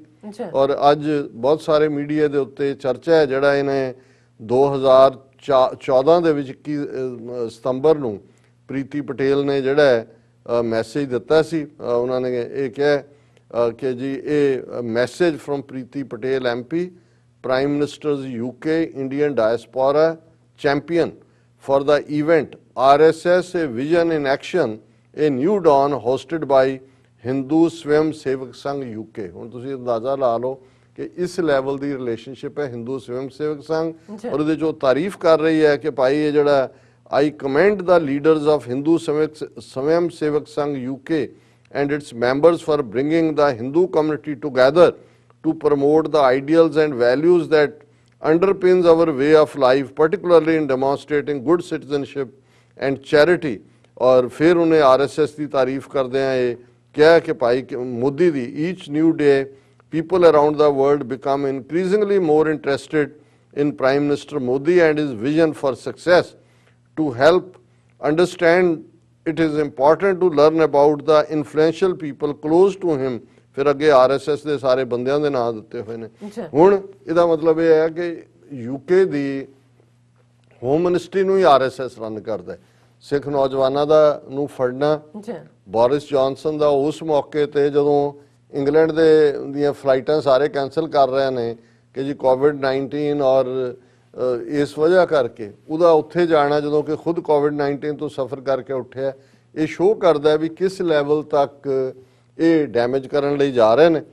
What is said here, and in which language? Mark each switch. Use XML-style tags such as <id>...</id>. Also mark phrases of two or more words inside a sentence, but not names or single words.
<pa>ਔਰ ਅੱਜ ਬਹੁਤ ਸਾਰੇ ਮੀਡੀਆ ਦੇ ਉੱਤੇ ਚਰਚਾ ਹੈ ਜਿਹੜਾ ਇਹਨੇ 2014 ਦੇ ਵਿੱਚ 21 ਸਤੰਬਰ ਨੂੰ ਪ੍ਰੀਤੀ ਪਟੇਲ ਨੇ ਜਿਹੜਾ ਮੈਸੇਜ ਦਿੱਤਾ ਸੀ। ਉਹਨਾਂ ਨੇ ਇਹ ਕਿਹਾ ਕਿ ਜੀ ਇਹ</pa> <en>message from</en> <pa>ਪ੍ਰੀਤੀ ਪਟੇਲ MP,</pa> <en>Prime Minister's UK Indian Diaspora Champion for the event RSS A Vision in Action, A New Dawn, hosted by Hindu Swayam Sevak Sangh UK।</en> <pa>ਹੁਣ ਤੁਸੀਂ ਅੰਦਾਜ਼ਾ ਲਾ ਲਓ ਕਿ ਇਸ ਲੈਵਲ ਦੀ ਰਿਲੇਸ਼ਨਸ਼ਿਪ ਹੈ ਹਿੰਦੂ ਸਵੈਮ ਸੇਵਕ ਸੰਘ ਔਰ ਉਹਦੇ ਜੋ ਤਾਰੀਫ ਕਰ ਰਹੀ ਹੈ ਕਿ ਭਾਈ ਇਹ ਜਿਹੜਾ</pa> <en>I commend the leaders of Hindu Swayam Sevak Sangh UK and its members for bringing the Hindu community together to promote the ideals and values that underpins our way of life, particularly in demonstrating good citizenship and charity।</en> <hi>और फिर उन्हें RSS की तारीफ करते हैं ये क्या कि भाई मोदी दी</hi> <en>each new day people around the world become increasingly more interested in Prime Minister Modi and his vision for success। To help understand it is important to learn about the influential people close to him।</en> <pa>ਫਿਰ ਅੱਗੇ RSS ਦੇ ਸਾਰੇ ਬੰਦਿਆਂ ਦੇ ਨਾਂ ਦਿੱਤੇ ਹੋਏ ਨੇ। ਹੁਣ ਇਹਦਾ ਮਤਲਬ ਇਹ ਹੈ ਕਿ UK ਦੀ</pa> <en>home ministry</en> <pa>ਨੂੰ ਹੀ RSS ਰਨ ਕਰਦਾ ਹੈ। ਸਿੱਖ ਨੌਜਵਾਨਾਂ ਦਾ ਨੂੰ ਫੜਨਾ ਬੋਰਿਸ ਜੌਨਸਨ ਦਾ ਉਸ ਮੌਕੇ ਤੇ ਜਦੋਂ ਇੰਗਲੈਂਡ ਦੇ ਦੀਆਂ ਫਲਾਈਟਾਂ ਸਾਰੇ ਕੈਂਸਲ ਕਰ ਰਹੇ ਨੇ ਕਿ ਜੀ COVID-19 ਔਰ ਇਸ ਵਜ੍ਹਾ ਕਰਕੇ ਉਹਦਾ ਉੱਥੇ ਜਾਣਾ ਜਦੋਂ ਕਿ ਖੁਦ COVID-19 ਤੋਂ ਸਫਰ ਕਰਕੇ ਉੱਠਿਆ, ਇਹ ਸ਼ੋਅ ਕਰਦਾ ਵੀ ਕਿਸ ਲੈਵਲ ਤੱਕ ਇਹ ਡੈਮੇਜ ਕਰਨ ਲਈ ਜਾ ਰਹੇ ਨੇ।</pa>